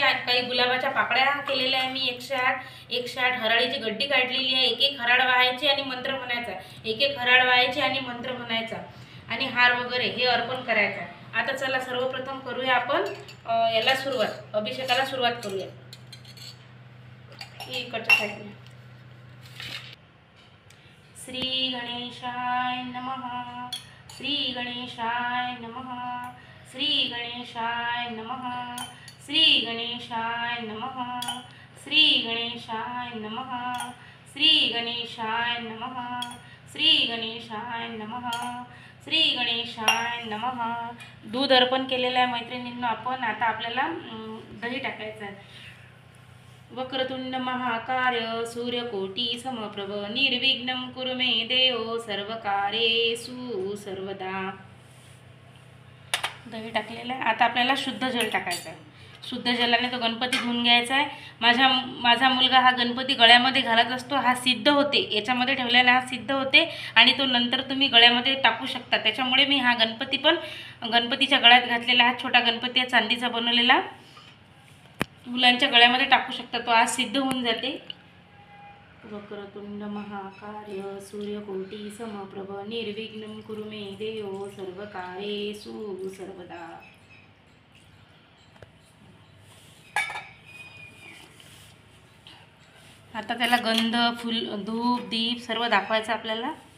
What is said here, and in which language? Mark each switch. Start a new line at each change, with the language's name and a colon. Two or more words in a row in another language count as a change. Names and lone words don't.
Marathi: काही गुलाबाच्या पाकळ्या केलेल्या आहे मी 108 हराळीची गड्डी काढलेली आहे. एक हराळ व्हायची आणि मंत्र म्हणायचा. एक हराळ व्हायची आणि मंत्र म्हणायचा आणि हार वगैरे हे अर्पण करायचं. आता चला सर्वप्रथम करूया आपण याला सुरुवात, अभिषेकाला सुरुवात करूया. इकडच्या साईडने.
Sanskrit: श्री गणेशाय नमः. श्री गणेशाय नमः. श्री गणेशाय नमः. श्री गणेशाय नमः. श्री गणेशाय नमः. श्री गणेशाय नमः. श्री गणेशाय नमः. श्री गणेशाय नमः.
Marathi: दूध अर्पण केलेलं आहे मैत्रिणींनो आपण. आता आपल्याला दही टाकायचं आहे.
Sanskrit: वक्रतुंड महाकाय सूर्यकोटी समप्रभ निर्विघ्नं कुरु मे देव सर्वकार्येषु सर्वदा.
Marathi: दही टाकलेलं आहे. आता आपल्याला शुद्ध जल टाकायचं आहे. शुद्ध जलाने तो गणपती धुवून घ्यायचा आहे. माझा मुलगा हा गणपती गळ्यामध्ये घालत असतो. हा सिद्ध होते, याच्यामध्ये ठेवल्याने हा सिद्ध होते आणि तो नंतर तुम्ही गळ्यामध्ये टाकू शकता. त्याच्यामुळे मी हा गणपती पण गणपतीच्या गळ्यात घातलेला हा छोटा गणपती आहे चांदीचा बनवलेला. मुलांच्या गळ्यामध्ये टाकू शकता, तो आज सिद्ध होऊन जाते.
Sanskrit: वक्रतुंड महाकाय सूर्यकोटी समप्रभ निर्विघ्नं कुरु मे देव सर्वकार्येषु सर्वदा.
Marathi: आता त्याला गंध, फूल, धूप, दीप सर्व दाखवायचं आपल्याला.